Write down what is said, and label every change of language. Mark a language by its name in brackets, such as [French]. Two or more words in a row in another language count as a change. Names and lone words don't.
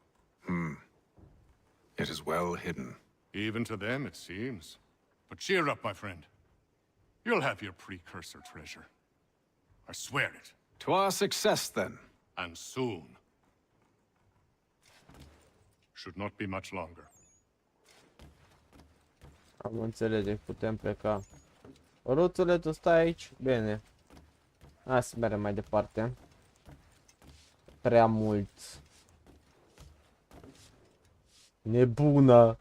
[English] It is well hidden. Even to them, it seems. But cheer up, my friend. You'll have your precursor treasure. I swear it. To our success, then. And soon. Should not be much longer. [Romanian] Am înțelege, putem pleca. Ruțule, tu stai aici? Bine. Hai să mergem mai departe. Prea mult. Nebuna!